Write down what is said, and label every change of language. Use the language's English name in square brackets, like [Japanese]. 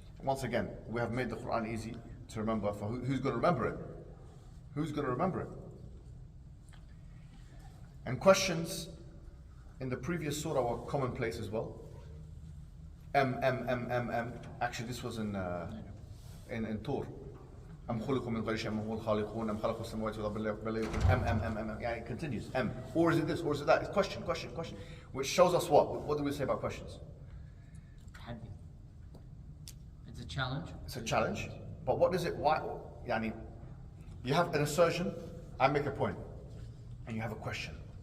[English] Once again, we have made the Qur'an easy to remember. For who's going to remember it? Who's going to remember it? And questions in the previous surah were commonplace as well. Actually, this was in Tur. [Arabic] أم خلقوا من غير شيء أم هم الخالقون أم خلقوا السماوات والأرض بل يقولون [English] yeah, it continues. Or is it this, or is it that? It's question. Which shows us what? What do we say about questions? It's a challenge. It's a challenge. But what is it? Why? Yani, you have an assertion, I make a point, and you have a question.